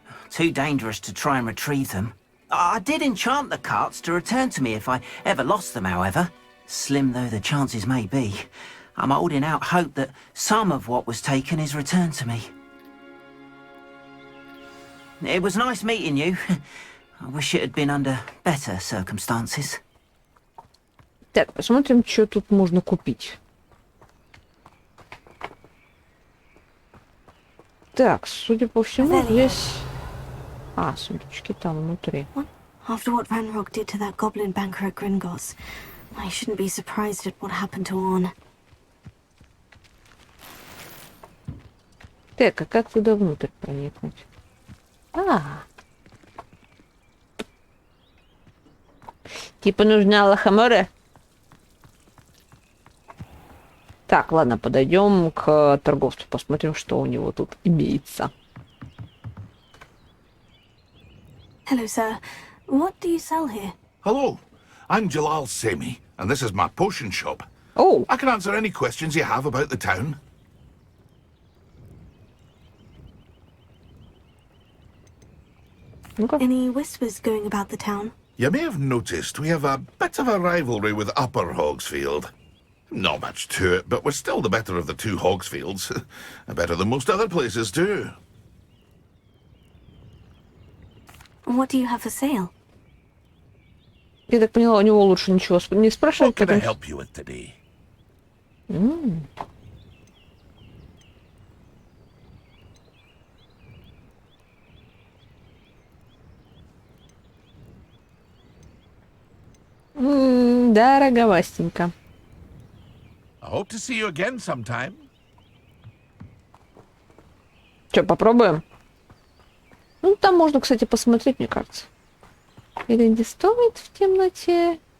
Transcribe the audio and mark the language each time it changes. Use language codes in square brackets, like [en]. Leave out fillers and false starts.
[en] Too dangerous to try and retrieve them. I did enchant the carts to return to me if I ever lost them, however. Slim though the chances may be, I'm holding out hope that some of what was taken is returned to me. It was nice meeting you. I wish it had been under better circumstances. [ru] Так, посмотрим, что тут можно купить. Так, судя по всему, здесь... А, сундучки там внутри. [en] After what Ranrock did to that goblin banker at Gringotts, I shouldn't be surprised at what happened to Orn. [ru] Так, а как туда внутрь проникнуть? А. Типа нужна лохомора? Так, ладно, подойдем к торговцу, посмотрим, что у него тут имеется. [en] Hello, sir. What do you sell here? Hello, I'm Jalal Semi, and this is my potion shop. Oh, I can answer any questions you have about the town. [ru] ну-ка. [en] Any whispers going about the town? You may have noticed we have a bit of a rivalry with Upper Hogsfield. Not much to it, but we're still the better of the two Hogsfields. Better than most other places, too. What do you have for sale? [ru] Я так поняла, у него лучше ничего не спрашивать, [en] What can I help you with today? [ru] дороговастенько. [en] I hope to see you again sometime. [ru] Че, попробуем? Ну, там можно, кстати, посмотреть, мне кажется. Или не стоит в темноте?